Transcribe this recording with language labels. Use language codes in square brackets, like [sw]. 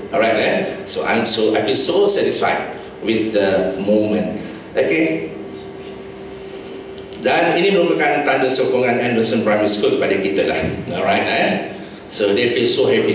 [en] Alright, so I feel so satisfied with the moment. [ms] Dan ini merupakan tanda sokongan Anderson Primary School kepada kita lah. [en] Alright, so they feel so happy.